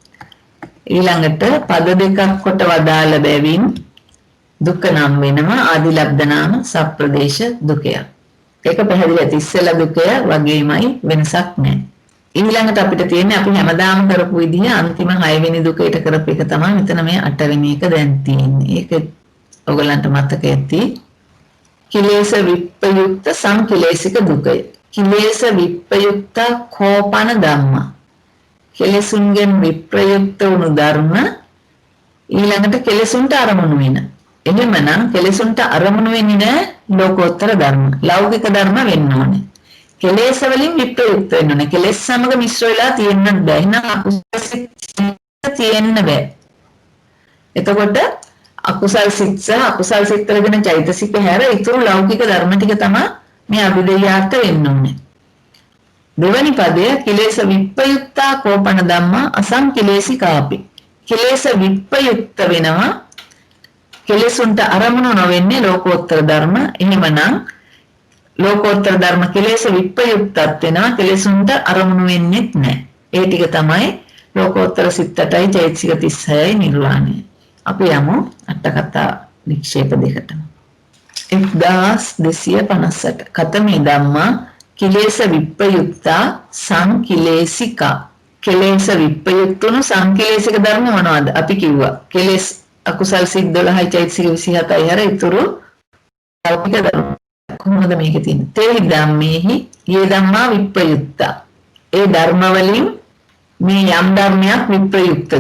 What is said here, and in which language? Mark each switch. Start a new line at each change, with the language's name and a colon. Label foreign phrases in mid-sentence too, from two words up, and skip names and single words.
Sinhala: ඊළඟට පද දෙකක් කොට වදාළ බැවින් දුක්ඛ නම් වෙනවා ආදිලබ්ධ නාම සප්‍රදේශ දුකය. ඒක පැහැදිලි ඇති ඉස්සෙල්ලා දුකය වගේමයි වෙනසක් නැහැ. ඊළඟට අපිට තියෙන්නේ අපි හැමදාම කරපු විදිහ අන්තිම 6 වෙනි දුකේට කරපු එක තමයි මෙතන මේ 8 වෙනි එක දැන් තියෙන්නේ. ඒක ඔයගලන්ට මතක ඇති.
Pali: කිලේශ විප්පයුක්ත සංකිලේශික දුකය. කිලේශ විප්පයුක්ත කෝපන ධම්ම.
Sinhala: කෙලෙසුන්ගෙන් විප්‍රයුක්ත වුණු ධර්ම ඊළඟට කෙලෙසුන්ට අරමුණු වෙන. එහෙමනම් කෙලෙසුන්ට අරමුණු වෙන්නේ නැහැ ලෝකෝත්තර ධර්ම. ලෞකික ධර්ම වෙන්න ඕනේ. කෙලෙස් වලින් විප්‍රයුක්ත වෙන්න ඕනේ. කෙලෙස් සමග මිශ්‍ර වෙලා තියෙන්න බෑ. එහෙනම් අකුසල තියෙන්න බෑ. එතකොට අකුසල් සිත් සහ අකුසල් සිත් වලගෙන චෛතසික හැර ඊතුරු ලෞකික ධර්ම ටික තමයි මේ අභිධේයාර්ථ වෙන්න ඕනේ. දෙවැනි පදය
Pali: කිලේශ විප්පයුක්තා කෝපන ධම්මා අසංකිලේශිකාපි. කිලේශ විප්පයුක්ත
Sinhala: වෙනවා කෙලෙසුන්ට අරමුණු නොවෙන්නේ ලෝකෝත්තර ධර්ම. එහෙමනම් ලෝකෝත්තර ධර්ම කෙලෙස් විප්පයුක්තත් වෙනවා කෙලෙසුන්ට අරමුණු වෙන්නේ නැහැ. ඒ ටික තමයි ලෝකෝත්තර සිත් 8යි චෛතසික 36යි නිර්වාණය. අපි යමු අට කතා වික්ෂේප දෙකට.
Pali: 1258 කතමේ ධම්මා කිලේශ විප්පයුක්තා සංකිලේශිකා.
Sinhala: කෙලෙස් විප්පයුක්තුණු සංකිලේශික ධර්ම මොනවද? අපි කිව්වා කෙලෙස් අකුසල් සිත් 12යි චෛතසික 27යි හැර ඊතුරු ලෞකික ධර්ම. කොහොමද මේක තියෙන්නේ?
Pali: තේ ධම්මේහි යේ ධම්මා විප්පයුක්තා.
Sinhala: ඒ ධර්ම වලින් මේ යම් ධර්මයක් විප්‍රයුක්තද?